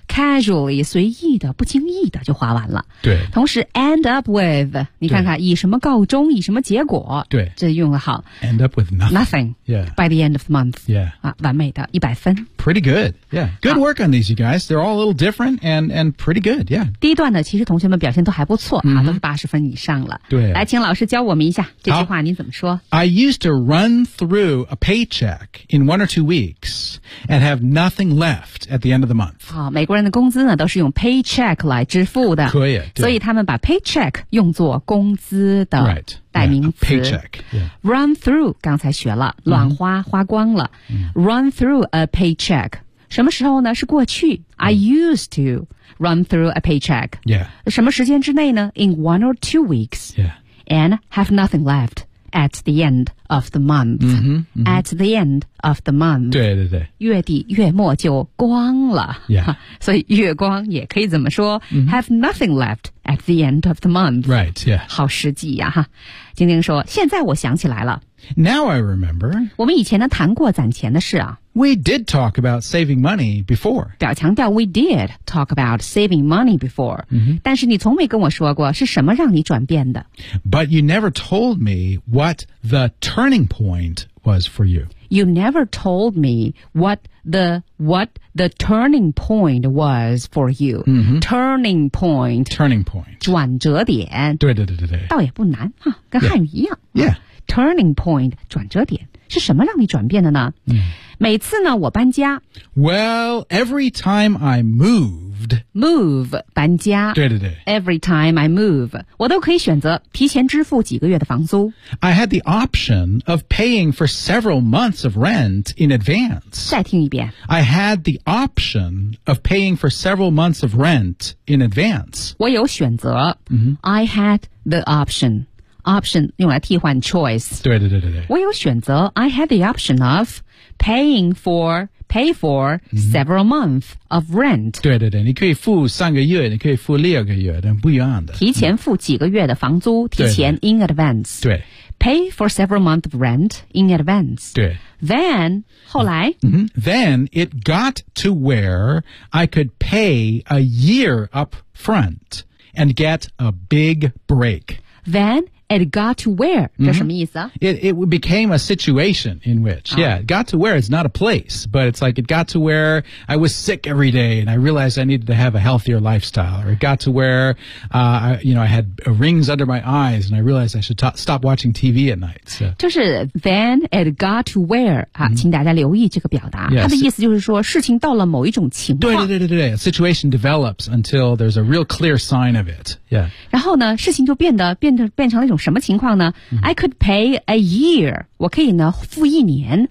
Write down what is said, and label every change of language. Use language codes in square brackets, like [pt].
[zh] casually, 随意的不经意的就花完了。对。同时 [en] end up with, [zh] 你看看以什么告终以什么结果对。这用得好。 [en] End up with nothing. Nothing. Yeah. By the end of the month. Yeah. [zh] 啊完美的100分。 [en] pretty good. Yeah, good work on these, you guys. They're all a little different and pretty good. Yeah. [zh] 第一段呢，其实同学们表现都还不错、mm-hmm. 啊，都是80分以上了。对、啊。来，请老师教我们一下这句话，您怎么说 [en] ？I used to run through a paycheck in 1 or 2 weeks and have nothing left at the end of the month. [zh] 好、哦，美国人的工资呢都是用 paycheck 来支付的，可以。所以他们把 paycheck 用作工资的。 [en] Right. [zh] 代名词 [en] paycheck、yeah. [zh] run through 刚才学了乱花、mm-hmm. 花光了、mm-hmm. [en] run through a paycheck [zh] 什么时候呢是过去、 [en] mm-hmm. I used to run through a paycheck、 yeah. [zh] 什么时间之内呢 [en] in 1 or 2 weeks、 yeah. and have nothing left at the end of the month、 mm-hmm, mm-hmm. at the end of the month [zh] 对对对月底月末就光了、 [en] yeah. [zh] 所以月光也可以怎么说、mm-hmm. [en] have nothing leftAt the end of the month. Right, yeah. [zh] 好实际呀、啊、哈。晶晶说现在我想起来了。 [en] Now I remember. [zh] 我们以前呢谈过攒钱的事啊。 [en] We did talk about saving money before. [zh] 表强调 [en] we did talk about saving money before.、 Mm-hmm. [zh] 但是你从没跟我说过是什么让你转变的。 [en] But you never told me what the turning point was for you. You never told me what the turning point was for you.、 Mm-hmm. Turning point. Turning point. [zh] 转折点。对对对对对。倒也不难、啊、跟汉语一样。 [en] Yeah. Yeah. [zh] Turning point, 转折点。是什么让你转变的呢、 mm. 每次呢我搬家。 [en] Well, every time I moved. [zh] Move, 搬家。对对对。 [en] Every time I move, [zh] 我都可以选择提前支付几个月的房租。 [en] I had the option of paying for several months of rent in advance. [zh] 再听一遍。 [en] I had the option of paying for several months of rent in advance. [zh] 我有选择。 Mm-hmm. [en] I had the option. Option [zh] 用来替换 [en] choice [zh] 对对对对对我有选择 [en] I had the option of pay for、mm-hmm. several months of rent [zh] 对对对你可以付三个月你可以付六个月但不一样的提前付几个月的房租、嗯、提前 in advance 对, 对, 对 [en] pay for several months of rent in advance [zh] 对 then 后来、 mm-hmm. [en] then it got to where I could pay a year up front and get a big break thenIt got to where, [zh] 这什么意思、 [en] mm-hmm. It became a situation in which,、oh. yeah, got to where is not a place, but it's like it got to where I was sick every day and I realized I needed to have a healthier lifestyle. Or it got to where, I had rings under my eyes and I realized I should stop watching TV at night. So. [zh] 就是 [en] then it got to where,、 [zh] mm-hmm. 请大家留意这个表达。 [en] Yeah, [zh] 它的意思就是说事情到了某一种情况。对对对对对 [en] a situation develops until there's a real clear sign of it. Yeah. [zh] 然后呢事情就变成了一种什么情况呢、mm-hmm. [en] I could pay a year [zh] 我可以呢付一年